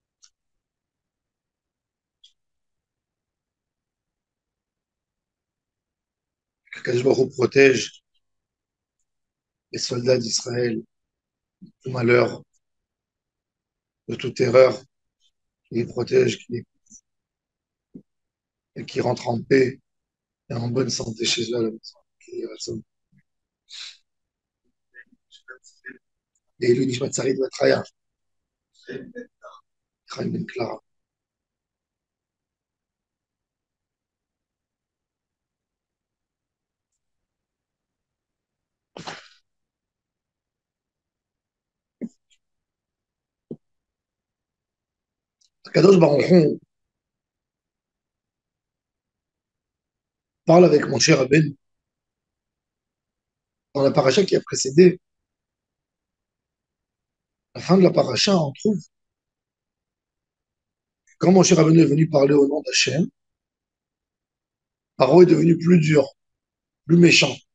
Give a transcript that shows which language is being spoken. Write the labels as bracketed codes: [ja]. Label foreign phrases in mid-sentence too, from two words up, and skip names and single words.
[fr] que [he] קדוש ברוך הוא [fr] protège les soldats d'Israël de tout malheur, de toute erreur, qui les protège, qui rentrent en paix et en bonne santé chez eux à la maison. Et le Nishmat Sarid Batraya, Chaim Ben Clara. [he] קדוש ברוך הוא [fr] parle avec mon cher Rabbeinu dans la paracha qui a précédé. À la fin de la paracha, on trouve que quand mon cher Rabbeinu est venu parler au nom d'Hachem, Paro est devenu plus dur, plus méchant.